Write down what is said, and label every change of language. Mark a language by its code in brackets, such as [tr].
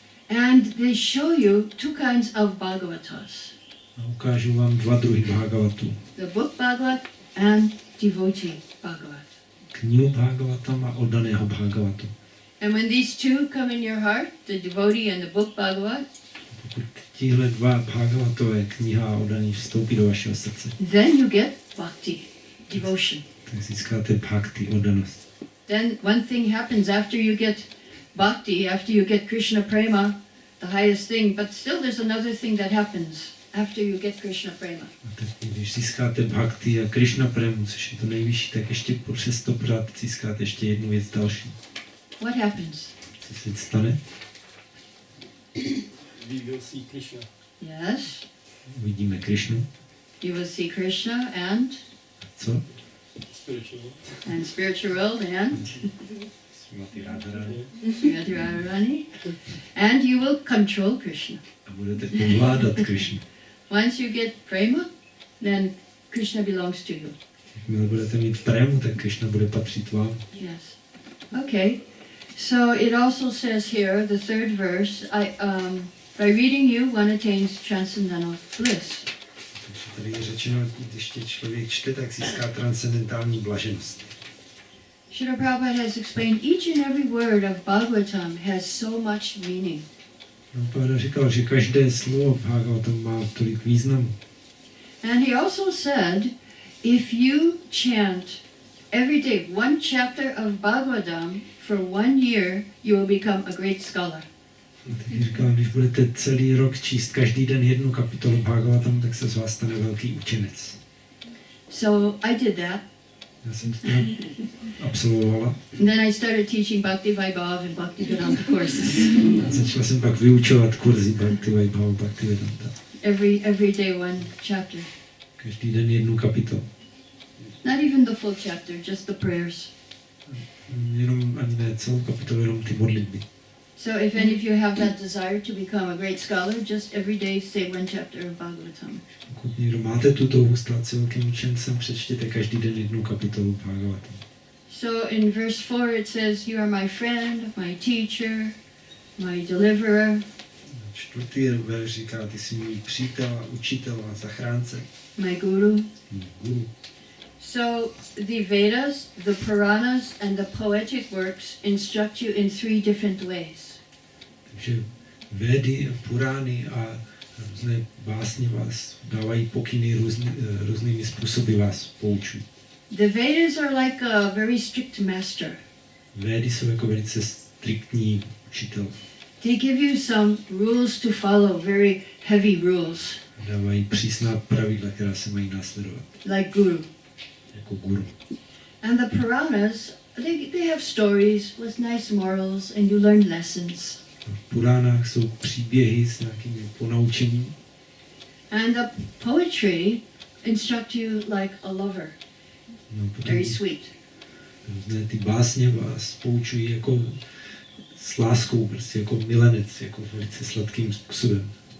[en] And they show you two kinds of Bhagavatas. [cs] A ukážu vám dva druhy Bhagavatů. [en] The book Bhagavat and devotee Bhagavat. [cs] Knihu Bhagavatam a oddaného Bhagavatu. [en] And when these two come in your heart, the devotee and the book Bhagavat, [cs] Pokud tihle dva Bhagavatové, kniha a oddaný, vstoupí do vašeho srdce, [en] then you get bhakti, devotion. [cs] tak získáte bhakti, oddanost. [en] Then one thing happens after you get bhakti, after you get Krishna prema, the highest thing, but still there's another thing that happens after you get Krishna prema. [cs] A teď, když získáte bhakti a Krishna premu, což je to nejvyšší, tak ještě přesto pořád získáte ještě jednu věc další. [en] What happens? [cs] Co se stane? [en] We will see Krishna. Yes, [cs] Uvidíme Krishnu. [en] you will see Krishna and [cs] Co? [en] Spiritual. spiritual world and Srimati Radharani. Srimati Radharani, and you will control Krishna. [cs] A budete ovládat Krishnu. [en] Once you get prema, then Krishna belongs to you. [cs] Jakmile budete mít prému, tak Krishna bude patřit vám. [en] Yes. Okay. So it also says here, the third verse, by reading you, one attains transcendental bliss. [cs] Takže tady je řečeno, když tě člověk čte, tak získá transcendentální blaženost. [en] Srila Prabhupada has explained each and every word of Bhagavatam has so much meaning. [cs] Prabhupada říkal, že každé slovo Bhagavatam má tolik významu. [en] And he also said, if you chant every day, one chapter of Bhagavatam for 1 year, you will become a great scholar. [cs] Tak říkal, když budete celý rok číst každý den jednu kapitolu Bhagavatam, tak se z vás stane velký učenec. [en] So I did that. [cs] Já jsem to absolvovala. [en] And then I started teaching Bhakti Vaibhav and Bhakti Vedanta courses. [cs] A začala jsem pak vyučovat kurzy Bhakti Vaibhava, Bhakti Vedanta. [en] Every day one chapter. [cs] Každý den jednu kapitolu. [en] Not even the full chapter, just the prayers. [cs] Jenom ani ne celou kapitolu, jenom ty modlitby. [en] So if any of you have that desire to become a great scholar, just every day say one chapter of Bhagavatam. [cs] Pokud někdo máte tu touhu stát se velkým učencem, přečtěte každý den jednu kapitolu Bhagavatam. [en] So in verse 4 it says, you are my friend, my teacher, my deliverer. [cs] Čtvrtý verš říká, ty jsi můj přítel a učitel a zachránce. [en] My guru. [cs] Guru. [en] So the Vedas, the Puranas and the poetic works instruct you in 3 different ways. [cs] Takže Védy, Purány a různé básně vás dávají pokyny různými způsoby vás poučují. [en] The Vedas are like a very strict master. [cs] Védy jsou jako velice striktní učitel. [en] They give you some rules to follow, very heavy rules, [cs] Dávají přísná pravidla, která se mají následovat. [en] like guru. [cs] Jako guru. [en] And the Puranas, they have stories with nice morals and you learn lessons. [cs] V Puránách jsou příběhy s nějakými ponaučením. [en] And the poetry instruct you like a lover, [cs] No, potom [en] very sweet. [cs] různé ty básně vás poučují jako s láskou, prostě jako milenec, jako velice sladkým způsobem.